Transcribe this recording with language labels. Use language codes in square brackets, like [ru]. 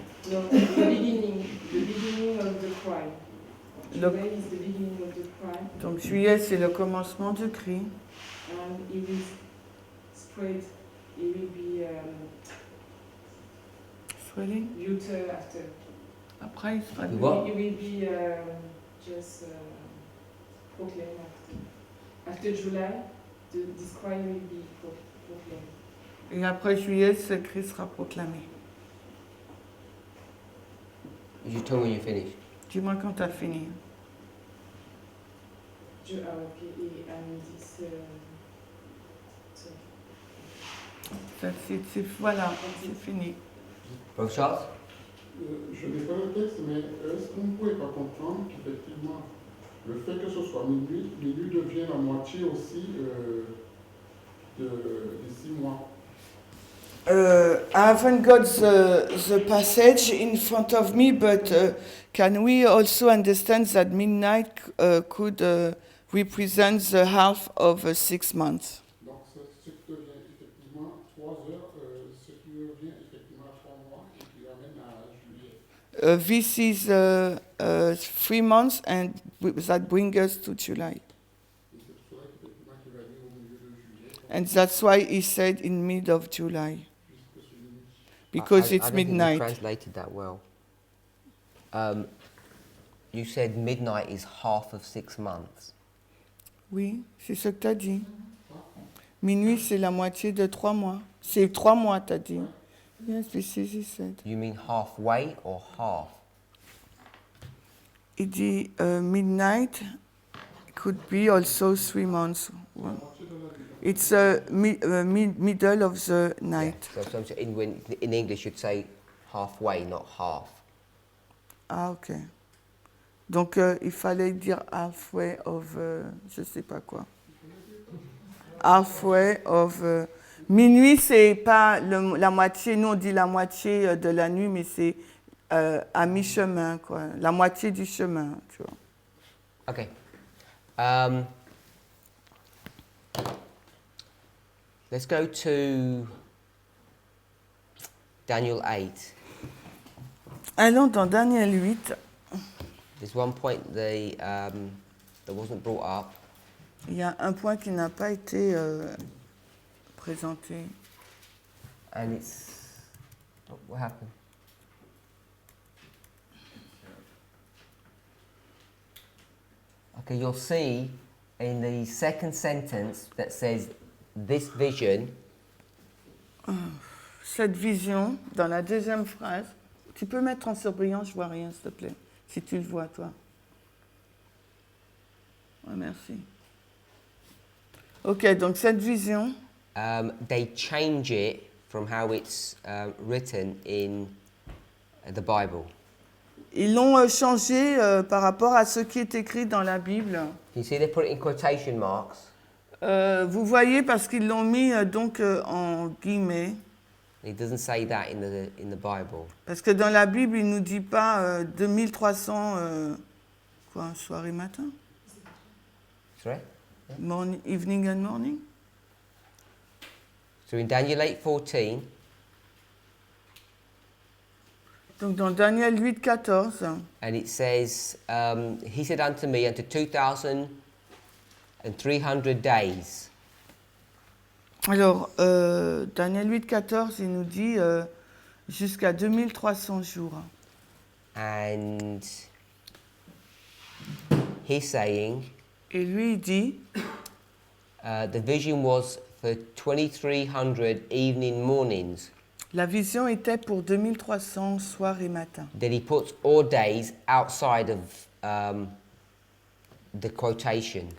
[en] No, the beginning of the cry. [fr] Le- [en] July is the beginning of the cry, [fr] Donc, juillet, c'est le commencement du cri. [en] and it will spread. It will be Swelling. muted after. [fr] Après, il sera Tu vois? [en] It will be just proclaimed after. After July, this cry will be proclaimed. [fr] Et après juillet, ce cri sera proclamé. [en] You tell me when you finish. [fr] Dis-moi quand tu as fini. [en] Okay, and this. [fr] Voilà, c'est fini. [en] Brother Charles? [fr] Je n'ai pas le texte, mais est-ce qu'on ne pourrait pas comprendre qu'effectivement, le fait que ce soit minuit devient la moitié aussi des 6 mois? [en] I haven't got the passage in front of me, but can we also understand that midnight could represent the half of 6 months? [fr] Donc, ce qui devient effectivement 3 heures, ce qui devient effectivement 3 mois et qui ramène à juillet. [en] This is 3 months, and that brings us to July. [fr] Et c'est pour cela qu'effectivement, qu'il va dire au milieu de juillet, [en] And that's why he said in mid of July, [fr] puisque c'est minuit. [en] because I it's don't think you midnight. translated that well. You said midnight is half of 6 months. [fr] Oui, c'est ce que tu as dit. Minuit, c'est la moitié de 3 mois. C'est 3 mois, tu as dit. [en] Yes, this is he said. You mean halfway or half? [fr] Il dit [en] midnight could be also 3 months. Well, it's middle of the night. Yeah. So in English you'd say halfway, not half. [fr] Ah, ok. Donc, il fallait dire [en] halfway of, [fr] je sais pas quoi. [en] halfway of... [fr] minuit, c'est pas la moitié, nous on dit la moitié de la nuit, mais c'est à mi-chemin, quoi. La moitié du chemin, tu vois. [en] Okay. Let's go to Daniel 8. [fr] Allons dans Daniel 8. [en] There's one point that wasn't brought up. [fr] Il y a un point qui n'a pas été présenté. [en] And it's... What happened? Okay, you'll see in the second sentence that says, this vision, [fr] Cette vision, dans la deuxième phrase, tu peux mettre en surbrillant, je vois rien, s'il te plaît, si tu le vois, toi. Ouais, merci. Ok, donc cette vision, [en] they change it from how it's written in the Bible. [fr] ils l'ont changé par rapport à ce qui est écrit dans la Bible. [en] You see they put it in quotation marks. [fr] Vous voyez, parce qu'ils l'ont mis donc en guillemets, [en] It doesn't say that in the Bible. [fr] parce que dans la Bible, il ne nous dit pas 2300, quoi, soir et matin, [en] Sorry? morning, evening and morning. So in Daniel 8:14, [fr] Donc dans Daniel 8, 14, [en] and it says, he said unto me, unto 2,300 days. [fr] alors Daniel 8, 14, il nous dit jusqu'à 2300 jours. [en] And he's saying, [fr] Et lui, il dit, [en] the vision was for 2,300 evening mornings, [fr] la vision était pour 2300 soirs et matins. [en] that he puts all days outside of the quotation